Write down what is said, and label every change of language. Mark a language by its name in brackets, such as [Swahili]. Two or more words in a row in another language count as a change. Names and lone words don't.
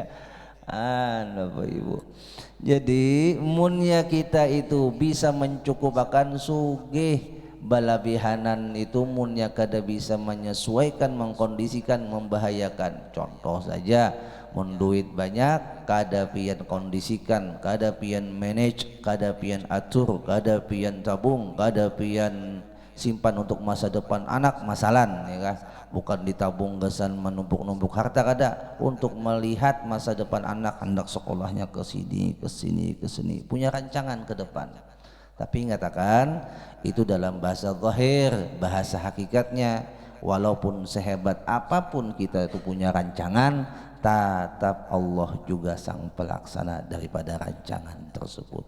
[Banjar] Bapak Ibu, jadi munnya kita itu bisa mencukupkan sugih, balabihanan itu munnya kada bisa menyesuaikan, mengkondisikan, membahayakan. Contoh saja, mun duit banyak kada pian kondisikan, kada pian manage, kada pian atur, kada pian tabung, kada pian simpan untuk masa depan anak masalan, ya kan? Bukan ditabung gasan menumpuk-numpuk harta, kada, untuk melihat masa depan anak, hendak sekolahnya ke sini, ke sini, ke sini, punya rancangan ke depan. [Indonesian] Tapi ingatakan itu dalam bahasa zahir, bahasa hakikatnya, walaupun sehebat apapun kita itu punya rancangan, tetap Allah juga sang pelaksana daripada rancangan tersebut.